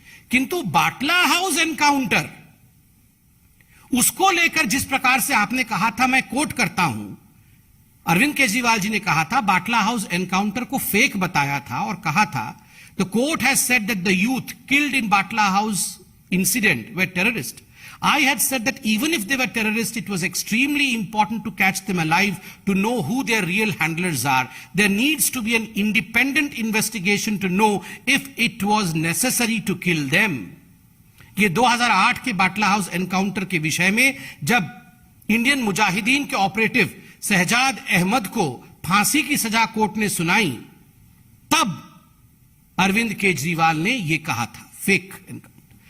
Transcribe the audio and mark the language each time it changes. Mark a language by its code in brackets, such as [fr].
[hi] किंतु बाटला house encounter, उसको लेकर जिस प्रकार से आपने कहा था, मैं कोट करता हूं, अरविंद केजरीवाल जी ने कहा था, बाटला हाउस एनकाउंटर को फेक बताया था और कहा था, [en] The court has said that the youth killed in Batla house incident were terrorist. I had said that even if they were terrorists, it was extremely important to catch them alive, to know who their real handlers are. There needs to be an independent investigation to know if it was necessary to kill them. [hi] ये 2008 के बाटला house encounter के विषय में जब Indian Mujahideen के operative Shahzad Ahmad को फांसी की सजा कोर्ट ने सुनाई, तब अरविंद केजरीवाल ने यह कहा था, फेक एनकाउंटर.